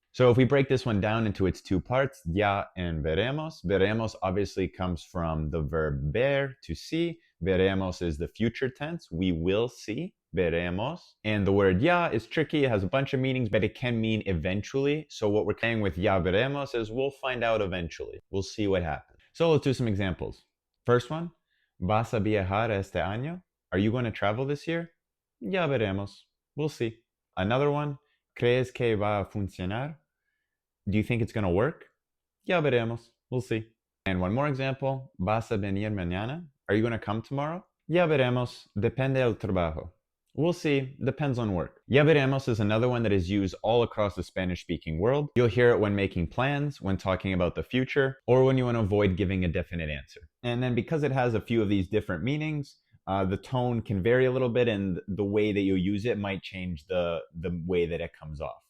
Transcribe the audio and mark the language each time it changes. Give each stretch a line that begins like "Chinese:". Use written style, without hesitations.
English: So if we break this one down into its two parts, ya and veremos, veremos obviously comes from the verb ver, to see. Veremos is the future tense, we will see, veremos. And the word ya is tricky, it has a bunch of meanings, but it can mean eventually. So what we're saying with ya veremos is we'll find out eventually, we'll see what happens. So let's do some examples. First one,
Spanish: ¿vas a viajar este año?
English: Are you going to travel this year?
Spanish: Ya veremos,
English: we'll see. Another one,
Spanish: ¿crees que va a funcionar?
English: Do you think it's going to work?
Spanish: Ya veremos,
English: we'll see. And one more example,
Spanish: ¿vas a venir mañana?
English: Are you going to come tomorrow?
Spanish: Ya veremos, depende del trabajo.
English: We'll see, depends on work. Ya veremos is another one that is used all across the Spanish-speaking world. You'll hear it when making plans, when talking about the future, or when you want to avoid giving a definite answer. And then because it has a few of these different meanings, the tone can vary a little bit, and the way that you use it might change the way that it comes off.